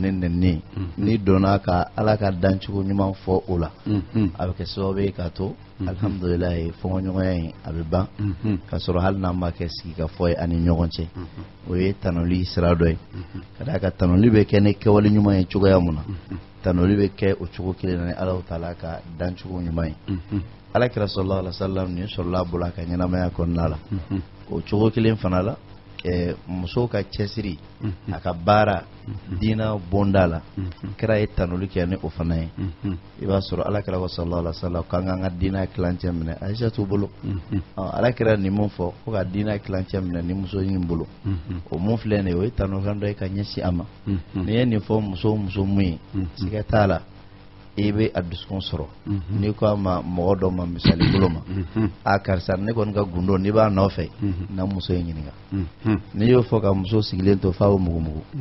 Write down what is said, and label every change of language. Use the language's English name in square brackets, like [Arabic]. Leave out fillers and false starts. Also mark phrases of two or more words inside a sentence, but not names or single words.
[Bambara] ni nɛnini n'i donna ka ala ka dan cogo ɲuman fɔ o la a bɛ kɛ sababu ye k'a to alhamdulilayi fɔɲɔgɔnya in a bɛ ban ka sɔrɔ hali n'an ma kɛ sigikafɔ ye ani ɲɔgɔn cɛ o ye tanuli sira dɔ ye ka d'a kan tanuli bɛ kɛ ni kɛwale ɲuman ye cogoya mun na tanuli bɛ kɛ o cogo kelen na ni Alahu Taala ka dan cogo ɲuman ye alakira [Arabic] صلى الله عليه وسلم [Bambara] ni sɔrɔla bolo a ka ɲɛnamaya kɔnɔna la o cogo kelen fana la muso ka cɛsiri a ka baara diina bonda la kira ye tanuli kɛ ni o fana ye i b'a sɔrɔ alakira [Arabic] صلى الله عليه وسلم [Bambara] k'an k'an ka diina kilancɛ minɛ Aisha t'u bolo alakira ni mun fɔ ko ka diina kilancɛ minɛ ni muso in bolo o mun filɛ nin ye o ye tanukan dɔ ye ka ɲɛsin a ma n'i ye nin fɔ muso mun ye siga t'a la i bɛ a dusukun sɔrɔ n'i ko a ma mɔgɔ dɔ ma misali bolo ma a karisa ne kɔni ka gundo n'i b'a nɔfɛ na muso in ɲininka n'i y'o fɔ ka muso sigilen to f'a bɛ mugumugu